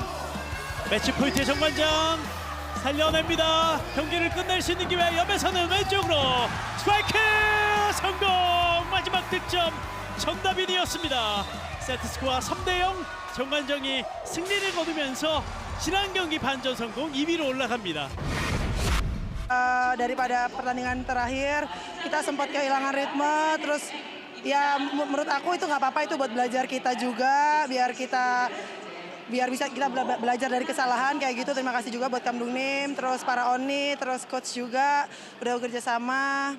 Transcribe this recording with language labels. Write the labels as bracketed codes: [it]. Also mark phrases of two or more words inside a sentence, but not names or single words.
[ko] 매치 포인트의 정관장 살려냅니다. 경기를 끝낼 수 있는 기회. 옆에서는 왼쪽으로 스트라이크 성공. 마지막 득점 전다빈이었습니다. 세트 스코어 3대0. 정관장이 승리를 거두면서 지난 경기 반전 성공 2위로 올라갑니다. [id] Daripada pertandingan terakhir kita sempat kehilangan ritme, terus ya menurut aku itu nggak apa-apa, itu buat belajar kita juga, biar bisa kita belajar dari kesalahan kayak gitu. Terima kasih juga buat [ko] 감독님, [id] terus para ONI, terus coach juga udah bekerja sama.